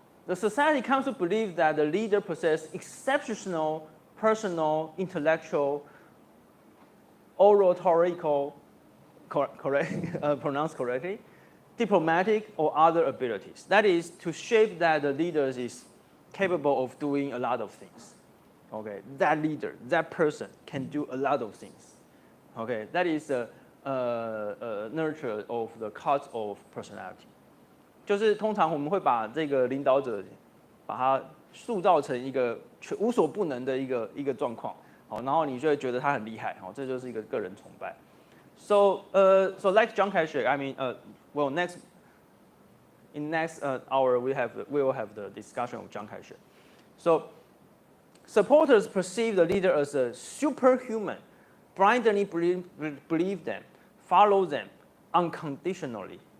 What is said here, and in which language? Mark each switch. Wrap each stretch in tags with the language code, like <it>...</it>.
<en>The society comes to believe that the leader possesses exceptional personal, intellectual, oratorical, pronounced correctly, diplomatic or other abilities. That is to shape that the leader is capable of doing a lot of things. Okay, that leader, that person can do a lot of things. Okay, that is a nurture of the cult of personality.</en> <zh>就是通常我们会把这个领导者，把他塑造成一个无所不能的一个状况，好，然后你就会觉得他很厉害，好，这就是一个个人崇拜。</zh> <en>So like John Kasich, I mean, well, next hour we will have the discussion of John Kasich. So supporters perceive the leader as a superhuman, blindly believe them, follow them unconditionally.</en>